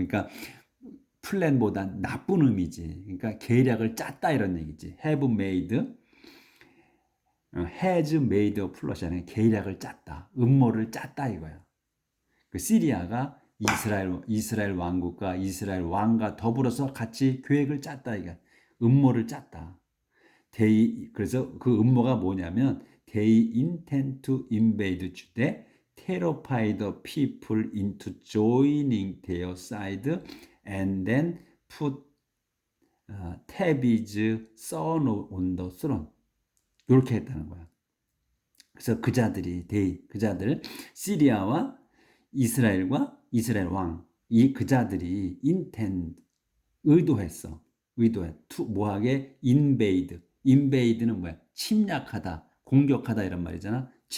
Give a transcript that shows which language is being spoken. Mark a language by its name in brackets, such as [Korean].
[Korean] 그러니까 플랜보다 나쁜 의미지. 그러니까 계략을 짰다 이런 얘기지. [English] have made, has made a plot [Korean] 아니라 계략을 짰다. 음모를 짰다 이거야. 그 시리아가 이스라엘 왕국과 이스라엘 왕과 더불어서 같이 계획을 짰다 이거. 음모를 짰다. 그래서 그 음모가 뭐냐면 [English] they intend to invade Judea, terrify the people into joining their side, and then put Tabit's son on the throne. [Korean] 이렇게 했다는 거야. 그래서 그 자들 시리아와 이스라엘과 이스라엘 왕, 그 자들이 intend 의도했어. 의도해. 뭐하게? invade. invade는 뭐야? 침략하다, 공격하다 이런 말이잖아.